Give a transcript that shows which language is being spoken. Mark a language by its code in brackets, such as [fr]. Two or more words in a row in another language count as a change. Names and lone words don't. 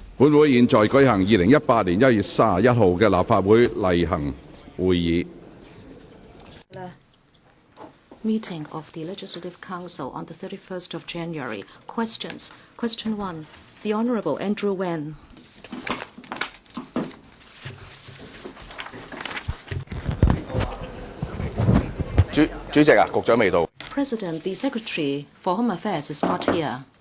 [yue] 本會現在舉行2018年1月31號嘅立法會例行會議。 [en] Meeting of the Legislative Council on the 31st of January. Questions. Question 1. The Honourable Andrew WAN. President, the Secretary for Home Affairs is not here.